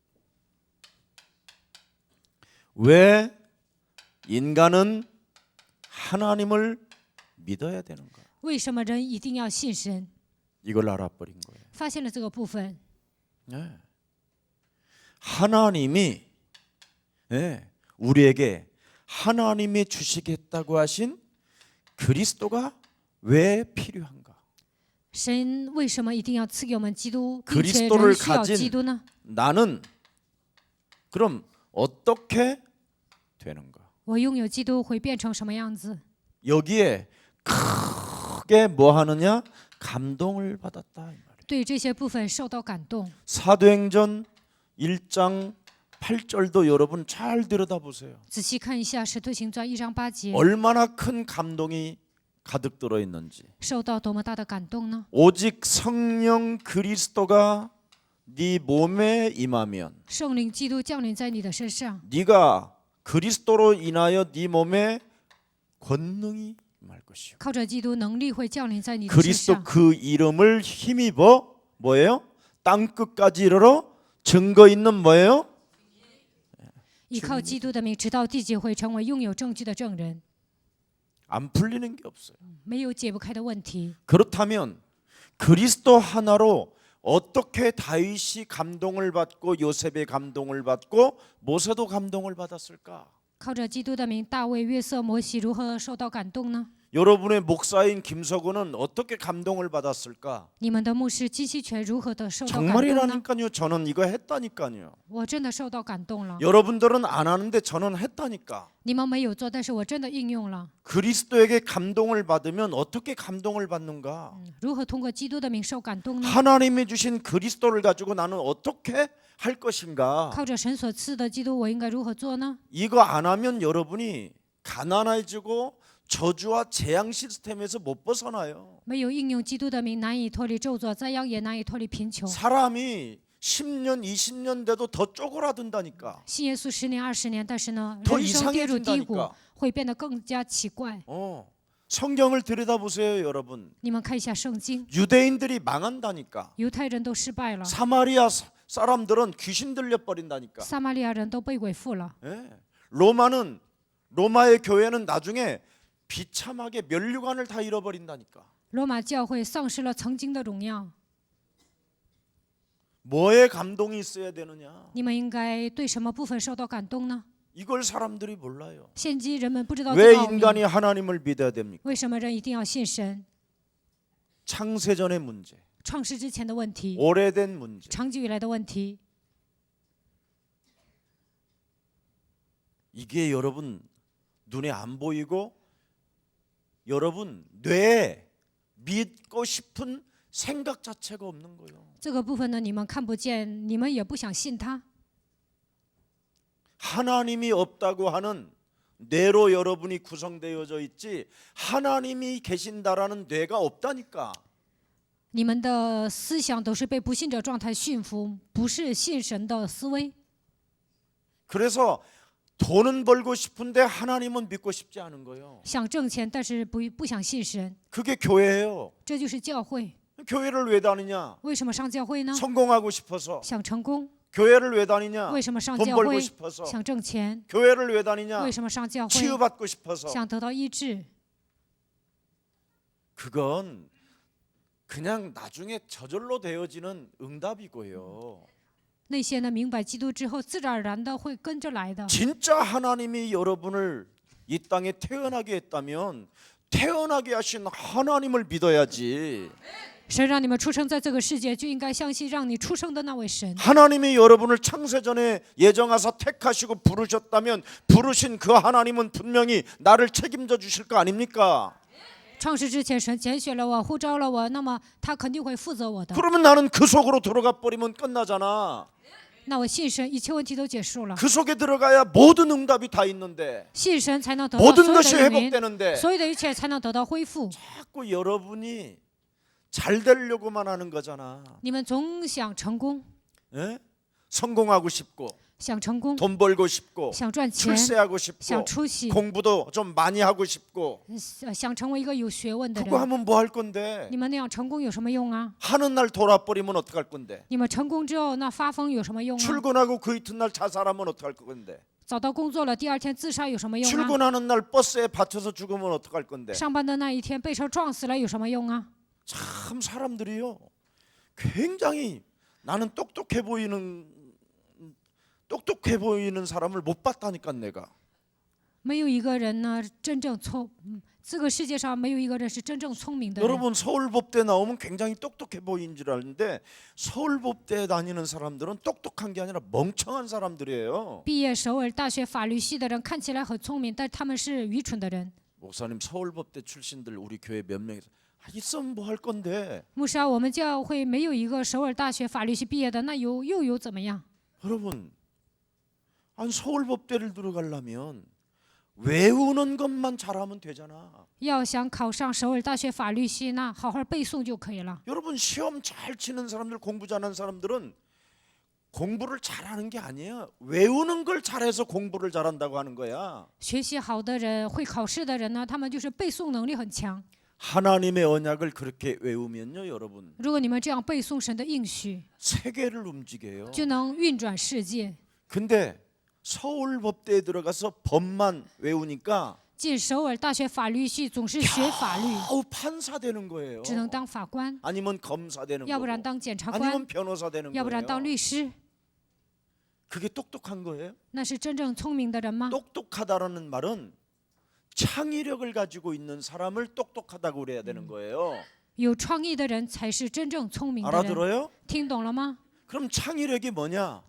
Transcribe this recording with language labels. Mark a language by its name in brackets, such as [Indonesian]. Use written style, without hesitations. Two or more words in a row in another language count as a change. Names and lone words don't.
[Korean] 왜 인간은 하나님을 믿어야 되는가? [Chinese] 为什么人一定要信神？ [Korean] 이걸 알아버린 거예요. [Chinese] 发现了这个部分， [Korean] 예. 하나님이 우리에게 하나님이 주시겠다고 하신 그리스도가 왜 필요한가? [Chinese] 神为什么一定要赐给我们基督，并且 [Korean] 그리스도를 [Chinese] 人需要 [Korean] 가진 [Chinese] 基督呢？ [Korean] 나는 그럼 어떻게 되는가? [Chinese] 我拥有基督会变成什么样子？ [Korean] 여기에 크게 뭐 하느냐? 감동을 받았다 이 말이에요. [Chinese] 对这些部分受到感动。 [Korean] 사도행전 1장 8절도 여러분 잘 들여다보세요. [Chinese] 仔细看一下《使徒行传》1章8节， [Korean] 얼마나 큰 감동이 가득 들어 있는지. [Chinese] 受到多么大的感动呢？ [Korean] 오직 성령 그리스도가 네 몸에 임하면 [Chinese] 圣灵基督降临在你的身上， [Korean] 네가 그리스도로 인하여 네 몸에 권능이 임할 것이요. [Chinese] 靠着基督能力会降临在你的身 [Korean] 그리스도 [Chinese] 上。 [Korean] 그 이름을 힘입어 뭐예요? 땅 끝까지 이르러 증거 있는 뭐예요? [Chinese] 依靠基督的名，直到地极会成为拥有证据的证人， [Korean] 안 풀리는 게 없어요. [Chinese] 没有解不开的问题。 [Korean] 그렇다면 그리스도 하나로 어떻게 다윗이 감동을 받고 요셉의 감동을 받고 모세도 감동을 받았을까? [Chinese] 靠着基督的名，大卫、约瑟、摩西如何受到感动呢？ [Korean] 여러분의 목사인 김석우는 어떻게 감동을 받았을까? [Chinese] 你们的牧师金希全如何的受到感动呢？ [Korean] 정말이라니까요. 저는 이거 했다니까요. [Chinese] 我真的受到感动了。 [Korean] 여러분들은 안 하는데 저는 했다니까. [Chinese] 你们没有做，但是我真的应用了。 [Korean] 그리스도에게 감동을 받으면 어떻게 감동을 받는가? [Chinese] 如何通过基督的名受感动呢？ [Korean] 하나님이 주신 그리스도를 가지고 나는 어떻게 할 것인가? [Chinese] 靠着神所赐的基督，我应该如何做呢？ [Korean] 이거 안 하면 여러분이 가난해지고 저주와 재앙 시스템에서 못 벗어나요. [Chinese] 没有应用基督的名，难以脱离咒诅；灾殃也难以脱离贫穷。 [Korean] 사람이 10년, 20년 돼도 더 쪼그라든다니까. [Chinese] 信耶稣10年、20年，但是呢， [Korean] 더 [Chinese] 人生跌入低谷 [Korean] 이상해진다니까. ， [Chinese] 会变得更加奇怪。 [Korean] 성경을 들여다보세요, 여러분. [Chinese] 你们看一下圣经， [Korean] 유대인들이 망한다니까. [Chinese] 犹太人都失败了， [Korean] 사마리아 사람들은 귀신 들려 버린다니까. [Chinese] 撒玛利亚人都被鬼附了。 [Korean] 로마의 교회는 나중에 비참하게 면류관을 다 잃어버린다니까. [Chinese] 罗马教会丧失了曾经的荣耀。 [Korean] 뭐에 감동이 있어야 되느냐? [Chinese] 你们应该对什么部分受到感动呢？ [Korean] 이걸 사람들이 몰라요. [Chinese] 现今人们不知道 [Korean] 왜 [Chinese] 这个奥秘， [Korean] 인간이 하나님을 믿어야 됩니까? [Chinese] 为什么人一定要信神？ [Korean] 창세전의 문제, [Chinese] 创世之前的问题， [Korean] 오래된 문제. [Chinese] 长久以来的问题， [Korean] 이게 여러분 눈에 안 보이고 여러분 뇌에 믿고 싶은 생각 자체가 없는 거예요. [Chinese] 这个部分呢，你们看不见，你们也不想信他。 [Korean] 하나님이 없다고 하는 뇌로 여러분이 구성되어져 있지 하나님이 계신다라는 뇌가 없다니까. [Chinese] 你们的思想都是被不信者状态驯服，不是信神的思维。 [Korean] 그래서 돈은 벌고 싶은데 하나님은 믿고 싶지 않은 거예요. [Chinese] 想挣钱，但是不想信神， [Korean] 그게 교회예요. [Chinese] 这就是教会。 [Korean] 교회를 왜 다니냐? [Chinese] 为什么上教会呢？ [Korean] 성공하고 싶어서. [Chinese] 想成功。 [Korean] 교회를 왜 다니냐? [Chinese] 为什么上 [Korean] 돈 [Chinese] 教 [Korean] 벌고 [Chinese] 会？ [Korean] 싶어서. [Chinese] 想挣钱。 [Korean] 교회를 왜 다니냐? [Chinese] 为什么上教会？ [Korean] 치유받고 싶어서. [Chinese] 想得到医治。 [Korean] 그건 그냥 나중에 저절로 되어지는 응답이고요. [Chinese] 那些呢，明白基督之后，自然而然的会跟着来的。 [Korean] 진짜 하나님이 여러분을 이 땅에 태어나게 했다면 태어나게 하신 하나님을 믿어야지. [Chinese] 神让你们出生在这个世界，就应该相信让你出生的那位神。 [Korean] 하나님이 여러분을 창세전에 예정하사 택하시고 부르셨다면 부르신 그 하나님은 분명히 나를 책임져 주실 거 아닙니까? [Chinese] 创世之前，神拣选了我，呼召了我，那么他肯定会负责我的。 [Korean] 그러면 나는 그 속으로 들어가 버리면 끝나잖아. [Chinese] 那我信神，一切问题都结束了。 [Korean] 그 속에 들어가야 모든 응답이 다 있는데 [Chinese] 信神才能得到 [Korean] 모든 [Chinese] 所有 [Korean] 것이 [Chinese] 的应允， [Korean] 회복되는데 [Chinese] 所有的一切才能得到恢复。 [Korean] 자꾸 여러분이 잘 되려고만 하는 거잖아. [Chinese] 你们总想成功， [Korean] 예? 성공하고 싶고 [Chinese] 想成功， [Korean] 돈 벌고 싶고 [Chinese] 想赚钱， [Korean] 출세하고 [Chinese] 想 [Korean] 싶고 [Chinese] 出息， [Korean] 공부도 좀 많이 하고 싶고 [Chinese] 想成为一个有学问的 [Korean] 그거 [Chinese] 人。 [Korean] 하면 뭐 할 건데? [Chinese] 你们那样成功有什么用啊？ [Korean] 하는 날 돌아버리면 어떡할 건데? [Chinese] 你们成功之后，那发疯有什么用啊？ [Korean] 출근하고 그 이튿날 자살하면 어떡할 건데? [Chinese] 找到工作了，第二天自杀有什么用啊？ [Korean] 출근하는 날 버스에 받쳐서 죽으면 어떡할 건데? [Chinese] 上班的那一天被车撞死了有什么用啊？ [Korean] 참 사람들이요. 굉장히 나는 똑똑해 보이는 사람을 못 봤다니까 내가. [Chinese] 没有一个人呢真正这个世界上没有一个人是真正聪明的人。 [Korean] 여러분 서울법대 나오면 굉장히 똑똑해 보이는 줄 아는데 서울법대 다니는 사람들은 똑똑한 게 아니라 멍청한 사람들이에요. [Chinese] 毕业首尔大学法律系的人看起来很聪明，但他们是愚蠢的人。 [Korean] 목사님 서울법대 출신들 우리 교회 몇 명 있으면 뭐 할 건데. [Chinese] 牧师啊，我们教会没有一个首尔大学法律系毕业的，那又有怎么样？ [Korean] 여러분 안 서울법대를 들어가려면 외우는 것만 잘하면 되잖아. [Chinese] 要想考上首尔大学法律系，那好好背诵就可以了。 [Korean] 여러분 시험 잘 치는 사람들 공부 잘하는 사람들은 공부를 잘하는 게 아니에요. 외우는 걸 잘해서 공부를 잘한다고 하는 거야. [Chinese] 学习好的人，会考试的人呢，他们就是背诵能力很强。 [Korean] 하나님의 언약을 그렇게 외우면요, 여러분 [Chinese] 如果你们这样背诵神的应许， [Korean] 세계를 움직여요. [Chinese] 就能运转世界。 [Korean] 근데 서울법대에 들어가서 법만 외우니까 [Chinese] 进首尔大学法律系总是学法律， [Korean] 아우 판사 되는 거예요. [Chinese] 只能当法官， [Korean] 아니면 검사 되는 [Chinese] 要不然 [Korean] 거고 [Chinese] 当检察官， [Korean] 아니면 변호사 되는 [Chinese] 要不然当 [Korean] 거예요. [Chinese] 律师。 [Korean] 그게 똑똑한 거예요? [Chinese] 那是真正聪明的人吗？ [Korean] 똑똑하다라는 말은 창의력을 가지고 있는 사람을 똑똑하다고 그래야 되는 거예요. [Chinese] 有创意的人才是真正聪明的人。 [Korean] 알아들어요? [Chinese] 听懂了吗？ [Korean] 그럼 창의력이 뭐냐?